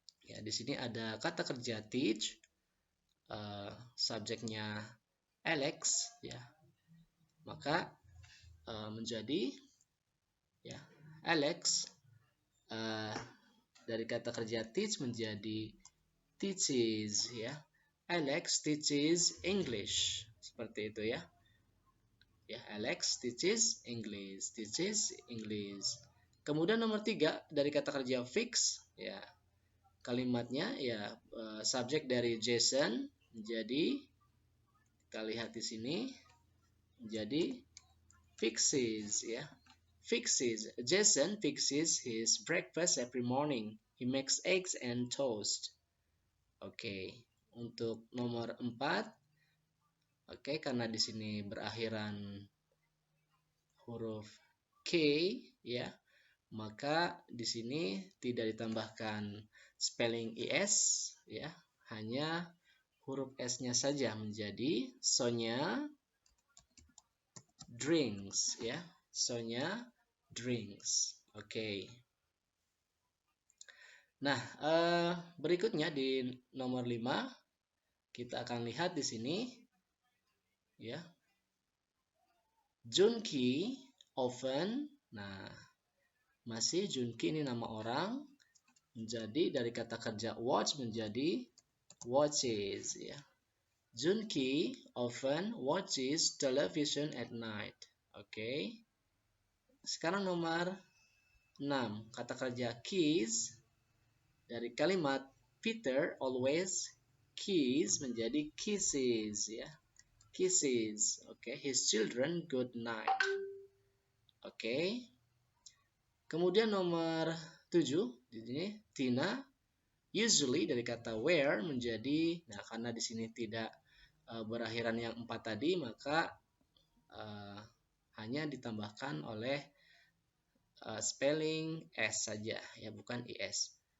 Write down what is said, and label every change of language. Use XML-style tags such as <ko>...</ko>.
<id>Ya, di sini ada kata kerja teach. Subjeknya Alex, ya. Maka menjadi ya Alex dari kata kerja teach menjadi teaches, ya.</id> <en>Alex teaches English,</en> <id>seperti itu ya.</id> <en>Ya, Alex teaches English, teaches English.</en> <id>Kemudian nomor 3 dari kata kerja fix, ya. Kalimatnya ya subjek dari Jason menjadi, kita lihat di sini, menjadi fixes, ya.</id> <en>Fixes. Jason fixes his breakfast every morning. He makes eggs and toast. Oke.</en> <id>Untuk nomor 4, oke, karena di sini berakhiran huruf K, ya, maka di sini tidak ditambahkan spelling es, ya, hanya huruf s-nya saja menjadi</id> <en>Sonya drinks,</en> <id>ya.</id> <en>Sonya drinks. Oke.</en> <id>Nah, berikutnya di nomor 5 kita akan lihat di sini, ya.</id> <en>Junki often.</en> <id>Nah, masih Junki ini nama orang, menjadi dari kata kerja watch menjadi watches, ya.</id> <en>Junki often watches television at night.</en> <id>Oke. Sekarang nomor 6, kata kerja kiss. Dari kalimat</id> <en>Peter always kiss</en> <id>menjadi kisses, ya.</id> <en>Kisses. Oke, his children good night. Oke.</en> <id>Kemudian nomor 7 di sini Tina usually dari kata wear menjadi, nah karena di sini tidak berakhiran yang 4 tadi, maka hanya ditambahkan oleh spelling s saja, ya, bukan es.</id>